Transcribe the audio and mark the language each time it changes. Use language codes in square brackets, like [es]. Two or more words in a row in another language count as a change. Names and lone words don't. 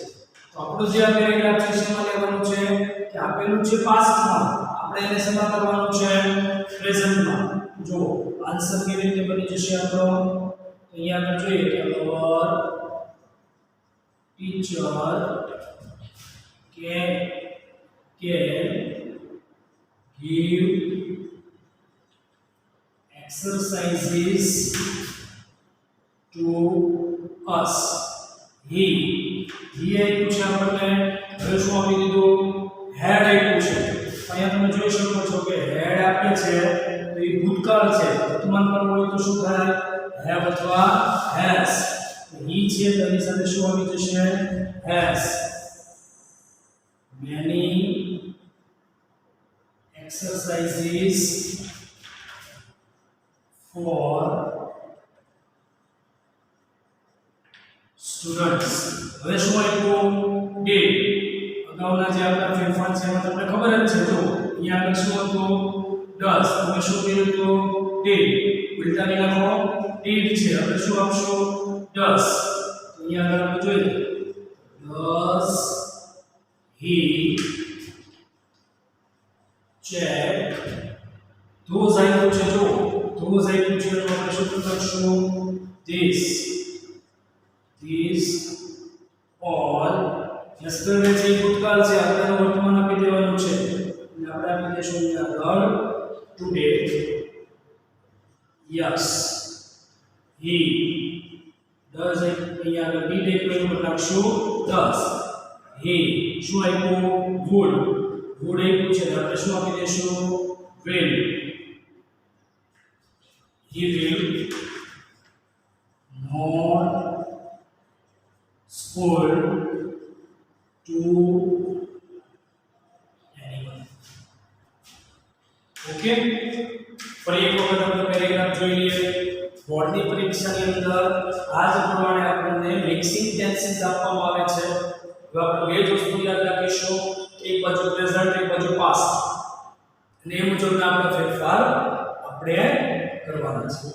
[gu] તો આપણું જે આ પેરેગ્રાફ છે શેમાં લેવાનું છે કે આપેલું છે પાસ્ટમાં, આપણે એને શેમાં કરવાનું છે, પ્રેઝન્ટમાં. જો આન્સર કેવી રીતે બની જશે આપણો? અહીંયા આપણે જોઈએ કે [en] our teacher can give exercises to us. [gu] He આપ્યું છે આપણને. હવે શું આપી દીધું? હેડ આપ્યું છે. અહીંયા તમે જોઈ શકો છો કે હેડ આપે છે તો એ ભૂતકાળ છે. વર્તમાન કાળ હોય તો શું થાય? હેવ અથવા હેઝ. he છે તો એની સાથે શું આવી જશે? હેઝ. [en] many exercises for students. [gu] હવે શું આપ્યું? did. અગાઉના જે આપણા ફેરફાર છે એમાં તમને ખબર જ છે. જો અહીંયા આગળ શું હતું? does. તમે શું કર્યું હતું? did. ઉલટાવી નાખો. did છે. હવે શું આપશો? does. તો અહીંયા આગળ આપણે જોઈએ [en] does he check those [gu] આપ્યું છે. જો those આપ્યું છે તો આપણે શું કરશું? [en] this all. [gu] yesterday છે ભૂતકાળ છે. આપણે વર્તમાન આપી દેવાનું છે અને આપણે આપી દેશું આગળ today. [en] yes he does. [gu] અહીંયા આગળ did આપ્યું તો નાખશું does. he શું આપ્યું? [en] would. [gu] would આપ્યું છે આપણે શું આપી દેશું? [en] will. he will not scold to anyone. [gu] ઓકે, ફરી એક વખત આપણે પેરેગ્રાફ જોઈ લઈએ. બોર્ડની પરીક્ષાની અંદર આ જ પ્રમાણે આપણને [en] mixing tenses [gu] આપવામાં આવે છે. હવે આપણે બે જ વસ્તુ યાદ રાખીશું, એક બાજુ પ્રેઝન્ટ, એક બાજુ પાસ્ટ, અને એ મુજબના આપણે ફેરફાર આપણે કરવાના છે.